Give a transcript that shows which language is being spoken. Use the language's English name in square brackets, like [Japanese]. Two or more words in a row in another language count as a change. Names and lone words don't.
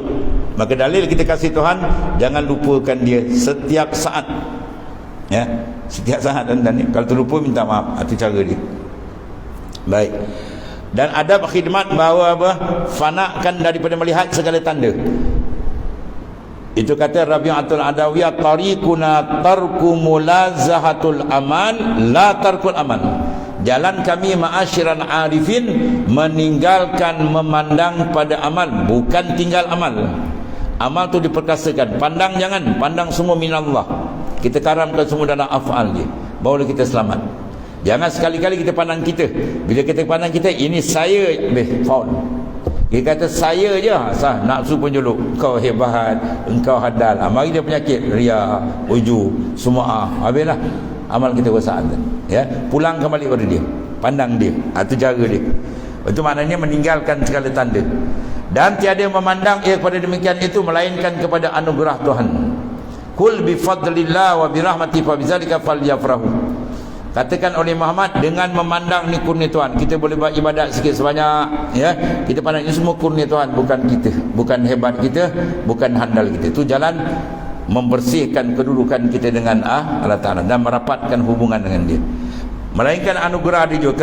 [Malay] Maka dalil kita kasih Tuhan, jangan lupakan dia setiap saat. Ya, setiap saat. Dan kalau terlupa minta maaf. Itu cara dia. Baik. Dan adab khidmat bahawa apa? Fanakan daripada melihat segala tanda. Itu kata Rabi'atul Adawiyah, [Arabic] tariquna tarku mulazahatul amal la tarkul amal. [Malay] Jalan kami [Arabic] ma'asyiral arifin, [Malay] meninggalkan memandang pada amal, bukan tinggal amal. Amal tu diperkasakan. Pandang jangan, pandang semua minallah. Kita karamkan semua dalam af'al je, barulah kita selamat. Jangan sekali-kali kita pandang kita. Bila kita pandang kita, ini saya, faul. Dia kata saya je, sah, nafsu penjuluk, engkau hebat, engkau hadal. Mari dia penyakit, ria, uju, semua. Habislah amal kita rosak. Ya, pulang kembali pada dia, pandang dia. Itu cara dia. Itu maknanya meninggalkan segala tanda. Dan tiada memandang kepada demikian itu melainkan kepada anugerah Tuhan. [Arabic] Kul bi fadlillah wa bi rahmatihi fa bidzalika falyafrahu. [Malay] Katakan oleh Muhammad, dengan memandang ni kurnia Tuhan, kita boleh buat ibadat sikit sebanyak, ya, kita pandang ini semua kurnia Tuhan, bukan kita, bukan hebat kita, bukan handal kita. Itu jalan membersihkan kedudukan kita dengan Allah Ta'ala dan merapatkan hubungan dengan dia, melainkan anugerah dia juga.